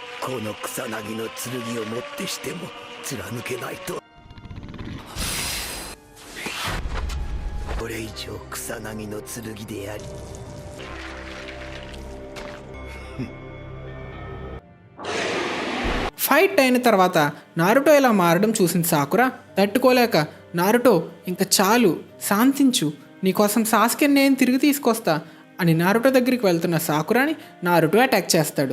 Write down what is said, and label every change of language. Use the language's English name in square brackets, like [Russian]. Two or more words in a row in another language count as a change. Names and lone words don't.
[Japanese] この草薙の剣をもってしても貫けないと。これ以上草薙の剣であり [Telugu] ఫైట్ అయిన తర్వాత నారుటో ఇలా మారడం చూసిన సాకురా తట్టుకోలేక, నారుటో ఇంకా చాలు, శాంతించు, నీకోసం సాస్కెని నేను తిరిగి తీసుకొస్తా అని నారుటో దగ్గరికి వెళ్తున్న సాకురాని నారుటో అటాక్ చేస్తాడు.